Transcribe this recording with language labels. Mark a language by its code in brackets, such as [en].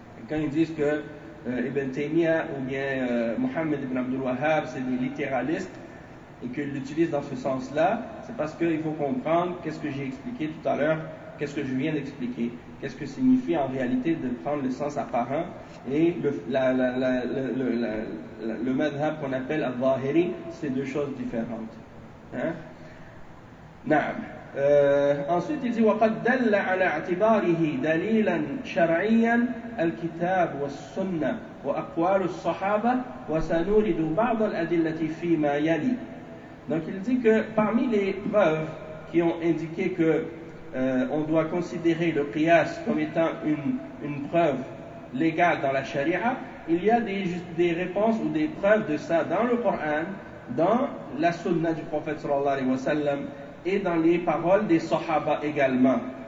[fr] Quand ils disent que Ibn Taymiyyah ou bien Muhammad ibn Abdul Wahhab, c'est des littéralistes, et qu'ils l'utilisent dans ce sens-là, c'est parce qu'il faut comprendre qu'est-ce que j'ai expliqué tout à l'heure, qu'est-ce que je viens d'expliquer, qu'est-ce que signifie en réalité de prendre le sens apparent et le madhab qu'on appelle al-Dhahiri, c'est deux choses différentes. Hein? Naam. Ensuite, il dit [ar] وَقَدْ دَلَّ عَلَى اَعْتِبَارِهِ دَلِيلًا شَرْعِيًا الْكِتَابُ وَالسُّنَّةِ وَأَقْوَالُ الصَّحَابَةِ وَسَنُورِدُ بَعْضَ الْأَدِلَّةِ فِي مَا يَلِي. [fr] Donc il dit que parmi les preuves qui ont indiqué que on doit considérer le qiyas comme étant une preuve légale dans la sharia, il y a des réponses ou des preuves de ça dans le Coran, dans la sunna du prophète sallallahu alayhi wa sallam, et dans les paroles des sahaba également.